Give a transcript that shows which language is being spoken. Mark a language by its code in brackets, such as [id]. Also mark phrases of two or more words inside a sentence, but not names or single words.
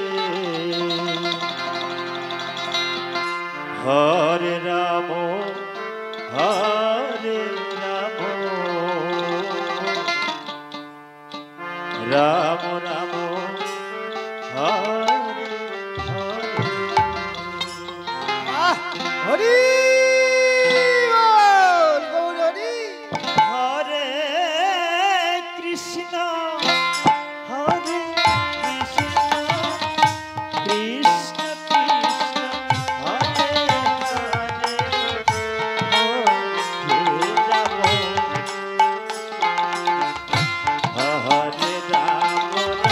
[sa] Hare Rama হরে রাম রাম রাম হরে হরে [bn] হরি বল, গৌর হরি। [sa] হরে কৃষ্ণ হরে কৃষ্ণ কৃষ্ণ কৃষ্ণ হরে হরে হরে রাম হরে রাম